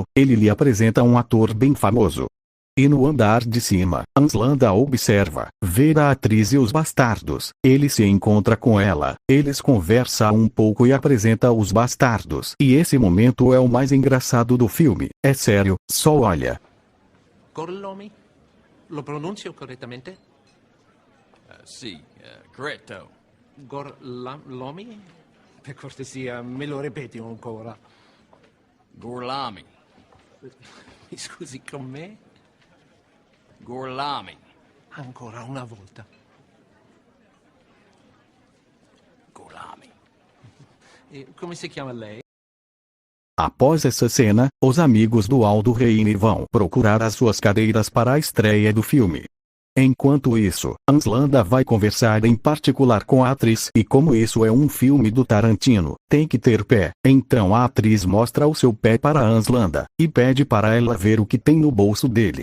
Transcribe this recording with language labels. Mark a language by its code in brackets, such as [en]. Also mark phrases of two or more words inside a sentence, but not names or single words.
[pt] Ele lhe apresenta um ator bem famoso. E no andar de cima, Anslanda observa, vê a atriz e os bastardos. Ele se encontra com ela, eles conversam um pouco e apresenta os bastardos. E esse momento é o mais engraçado do filme. É sério, só olha. [it] Gorlomi? Lo pronuncio correttamente? Sì, corretto. Gorlomi? Per cortesia, me lo ripeti ancora. Gorlami. Scusi, con me? Gorlami. Ancora una volta. Gorlami. E come si chiama lei? [pt] Após essa cena, os amigos do Aldo Reine vão procurar as suas cadeiras para a estreia do filme. Enquanto isso, Anslanda vai conversar em particular com a atriz e como isso é um filme do Tarantino, tem que ter pé. Então a atriz mostra o seu pé para Anslanda e pede para ela ver o que tem no bolso dele.